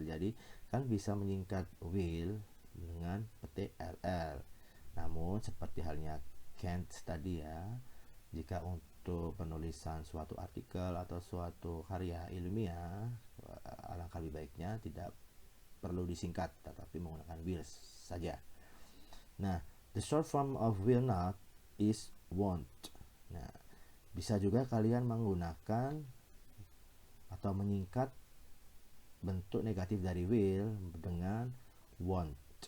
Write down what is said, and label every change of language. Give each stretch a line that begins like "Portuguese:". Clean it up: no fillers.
Indonesian: Jadi kan bisa menyingkat will dengan petik LL. Namun seperti halnya can't tadi ya, jika untuk penulisan suatu artikel atau suatu karya ilmiah, alangkah lebih baiknya tidak perlu disingkat tetapi menggunakan will saja.
English: Nah, the short form of will not is won't.
Indonesian: Nah, bisa juga kalian menggunakan atau menyingkat bentuk negatif dari will dengan won't.